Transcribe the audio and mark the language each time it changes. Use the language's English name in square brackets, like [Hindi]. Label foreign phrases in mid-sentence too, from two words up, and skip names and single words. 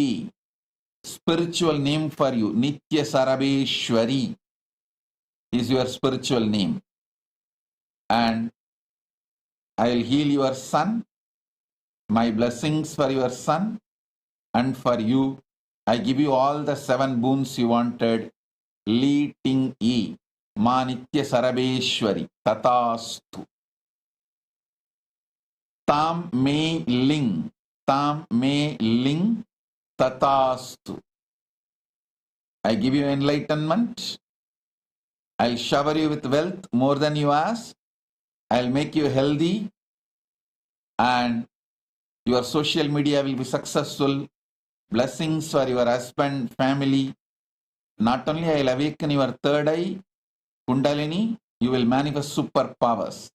[English] Spiritual name for you, Nitya Sarabeshwari is your spiritual name. and I'll heal your son. My blessings for your son and for you. I give you all the 7 boons you wanted. Li Ting E. Ma Nitya Sarabeshwari. Tatastu. Tam Me Ling. Tam Me Ling. Tatastu. I give you enlightenment. I'll shower you with wealth more than you ask. I'll make you healthy and your social media will be successful. Blessings for your husband, family. Not only I'll awaken your third eye, Kundalini, you will manifest superpowers.